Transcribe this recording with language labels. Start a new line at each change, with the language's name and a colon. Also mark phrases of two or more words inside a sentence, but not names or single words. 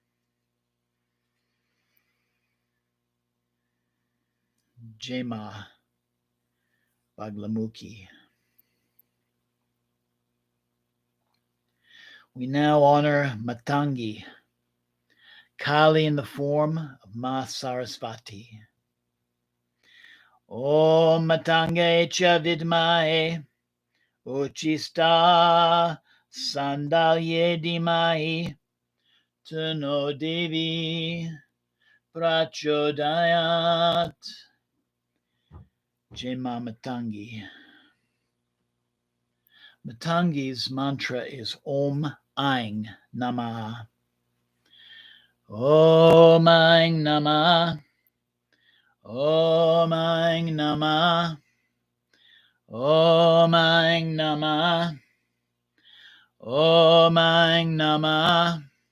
Sanskrit: जय माँ बगलामुखी.
English: We now honor Matangi, Kali in the form of Ma Sarasvati.
Sanskrit: ॐ मातङ्ग्यै च विद्महे उच्छिष्ट चाण्डाल्यै धीमहि तन्नो देवी प्रचोदयात्.
English: Jema Matangi. Matangi's mantra is
Sanskrit: ॐ ऐं नमः. ॐ ऐं नमः. ॐ ऐं नमः. ॐ ऐं नमः. ॐ ऐं नमः.